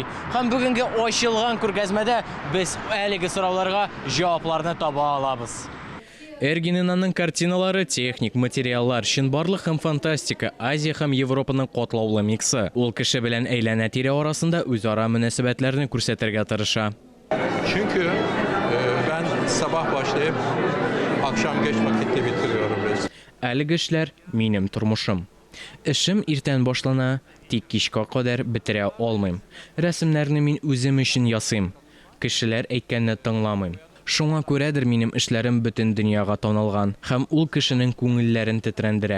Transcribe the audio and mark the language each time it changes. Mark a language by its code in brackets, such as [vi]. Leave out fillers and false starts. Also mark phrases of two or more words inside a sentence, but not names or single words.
[tt] Һәм бүгенге ачылган күргәзмәдә без әлеге сорауларга җавапларны таба алабыз. Эргин Инанның картиналары техник материаллар, чынбарлык һәм фантастика, Азия һәм Европаның катлаулы миксы. Ул кеше белән әйләнә тирә арасында үзара мөнәсәбәтләрне күрсәтергә тырыша. [tr] Çünkü ben sabah başlayıp akşam geç vakitte bitiriyorum resim. [tt] Әлеге эшләр минем тормышым. Эшем иртән башлана, тик кичкә кадәр битерә алмыйм. Рәсемнәрне мин үзем өчен ясыйм. Кешеләр әйткәнне тыңламыйм. Шуңа күрәдер минем эшләрем бөтен дөньяга танылган һәм ул кешенең күңелләрен тетрәндерә.